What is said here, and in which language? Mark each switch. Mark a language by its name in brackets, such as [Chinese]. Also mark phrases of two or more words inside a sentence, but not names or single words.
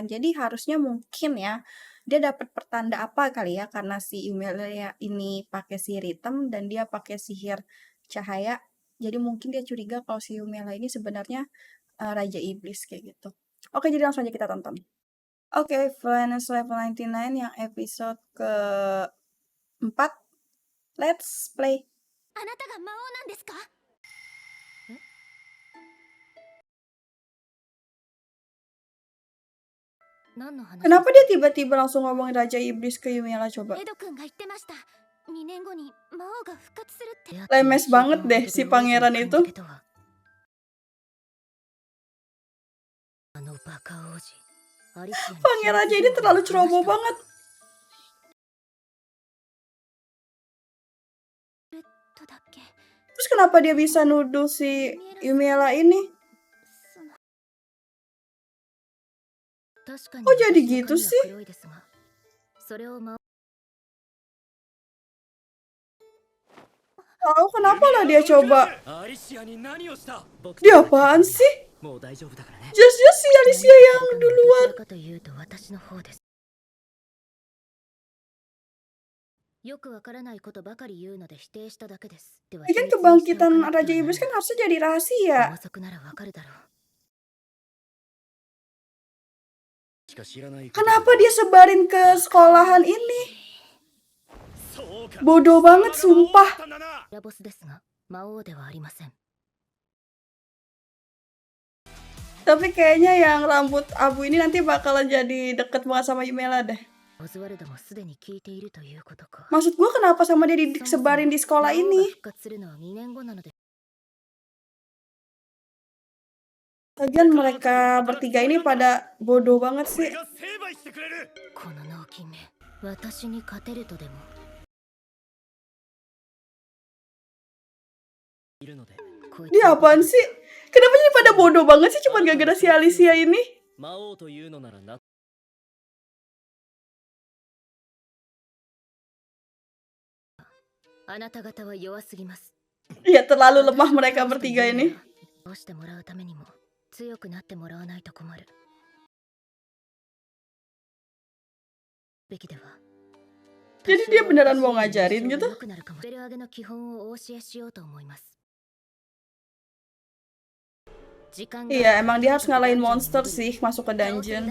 [Indonesian] Jadi harusnya mungkin ya dia dapat pertanda apa kali ya karena si Emilia ini pakai sihir hitam dan dia pakai sihir cahaya. Jadi mungkin dia curiga kalau si Emilia ini sebenarnya Raja Iblis kayak gitu. Oke, jadi langsung aja kita tonton. Oke, Villainous Level 99 yang episode keempat. [English] Let's play. [Japanese] あなたが魔王なんですか？何の話？ [Indonesian] Kenapa dia tiba-tiba langsung ngomongin Raja Iblis ke Yumiela coba? [Japanese] エド君が言ってました。2年後に魔王が復活するって。 [Indonesian] Lemes banget deh si pangeran itu. [Japanese] あのバカ王子、アリシアに [Indonesian] Pangerannya ini terlalu ceroboh banget. [Japanese] とだっけ。 [Indonesian] Terus kenapa dia bisa nuduh si Yumiela ini? [Japanese] 確かに [Indonesian] Kok jadi [Japanese] 私の [Indonesian] gitu [Japanese] 髪は [Indonesian] sih? [Japanese] 黒いですが、それを魔王 [Indonesian] Tahu kenapa lah dia coba? [Japanese] アリシアに何をした？ [Indonesian] Dia apaan sih? [Japanese] もう大丈夫だからね。 [Indonesian] Jelas-jelas si Alicia yang [Japanese] ど [Indonesian] duluan. [Japanese] ちらかというと私の方です。よくわからないことばかり言うので否定しただけです。では [Indonesian] Kan kebangkitan Raja Iblis kan harusnya jadi rahasia. [Japanese] 遅くならわかるだろう。しか知らない。 [Indonesian] Kenapa dia sebarin ke sekolahan ini? [Japanese] そうか。 [Indonesian] Bodoh banget sumpah. [Japanese] ラボスですが、魔王ではありません。 [Indonesian] Tapi kayaknya yang rambut abu ini nanti bakalan jadi deket banget sama Yumiela deh. [Japanese] オズワルドもすでに聞いているということか。 [Indonesian] Maksud gue kenapa sama dia disebarin di sekolah [Japanese] 魔王が [Indonesian] ini? [Japanese] 復活するのは2年後なので。 [Indonesian] Lagian mereka bertiga ini pada bodoh banget sih. [Japanese] が成敗してくれる。この脳筋め、私に勝てるとでも。いるので。こいつ [Indonesian] Dia apaan sih? Kenapa jadi pada bodoh banget sih cuma gara-gara si Alicia ini? [Japanese] 魔王というのならな。あなた方は弱すぎます。 [Indonesian] Ya terlalu lemah mereka bertiga ini. [Japanese] どうしてもらうためにも強くなってもらわないと困る。べきでは。 [Indonesian] Jadi dia beneran mau ngajarin gitu? [Japanese] 良くなるかも。レベル上げの基本をお教えしようと思います。 [Indonesian] Iya, emang dia harus ngalahin monster sih masuk ke dungeon.